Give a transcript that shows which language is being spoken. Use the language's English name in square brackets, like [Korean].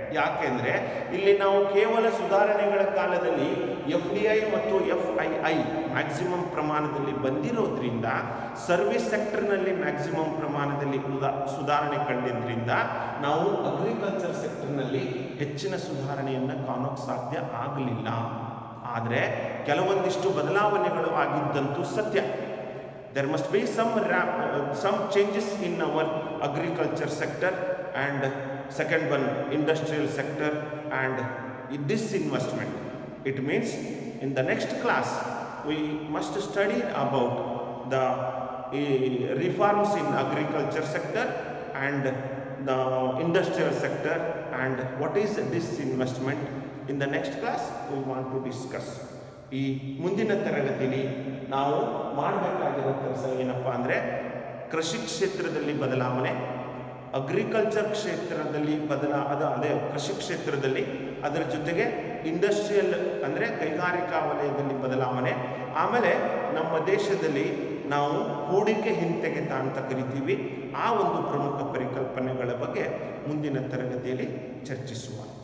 [Kannada] ಯಾಕೆಂದರೆ ಇಲ್ಲಿ ನಾವು ಕೇವಲ ಸುಧಾರಣೆಗಳ ಕಾಲದಲ್ಲಿ FDI ಮತ್ತು FII ಮ್ಯಾಕ್ಸಿಮಮ್ ಪ್ರಮಾಣದಲ್ಲಿ ಬಂದಿರೋದ್ರಿಂದ ಸರ್ವಿಸ್ ಸೆಕ್ಟರ್ನಲ್ಲಿ ಮ್ಯಾಕ್ಸಿಮಮ್ ಪ್ರಮಾಣದಲ್ಲಿ ಸುಧಾರಣೆ ಕಂಡಿದ್ದರಿಂದ ನಾವು ಅಗ್ರಿಕಲ್ಚರ್ ಸೆಕ್ಟರ್ನಲ್ಲಿ ಹೆಚ್ಚಿನ ಸುಧಾರಣೆಯನ್ನು ಕಾಣೋಕ್ಕೆ ಸಾಧ್ಯ ಆಗಲಿಲ್ಲ. ಆದರೆ ಕೆಲವೊಂದಿಷ್ಟು ಬದಲಾವಣೆಗಳು ಆಗಿದ್ದಂತೂ ಸತ್ಯ. [English] There must be some changes in our agriculture sector and second one industrial sector and disinvestment. It means in the next class we must study about the reforms in agriculture sector and the industrial sector and what is disinvestment. In the next class we want to discuss. [Kannada] ಈ ಮುಂದಿನ ತರಗತಿಯಲ್ಲಿ ನಾವು ಮಾಡಬೇಕಾಗಿರೋ ಕೆಲಸ ಏನಪ್ಪ ಅಂದರೆ ಕೃಷಿ ಕ್ಷೇತ್ರದಲ್ಲಿ ಬದಲಾವಣೆ, ಅಗ್ರಿಕಲ್ಚರ್ ಕ್ಷೇತ್ರದಲ್ಲಿ ಕೃಷಿ ಕ್ಷೇತ್ರದಲ್ಲಿ ಅದರ ಜೊತೆಗೆ ಇಂಡಸ್ಟ್ರಿಯಲ್ ಅಂದರೆ ಕೈಗಾರಿಕಾ ವಲಯದಲ್ಲಿ ಬದಲಾವಣೆ, ಆಮೇಲೆ ನಮ್ಮ ದೇಶದಲ್ಲಿ ನಾವು ಹೂಡಿಕೆ ಹಿಂತೆಗೆತ ಅಂತ ಕರಿತೀವಿ. ಆ ಒಂದು ಪ್ರಮುಖ ಪರಿಕಲ್ಪನೆಗಳ ಬಗ್ಗೆ ಮುಂದಿನ ತರಗತಿಯಲ್ಲಿ ಚರ್ಚಿಸುವ.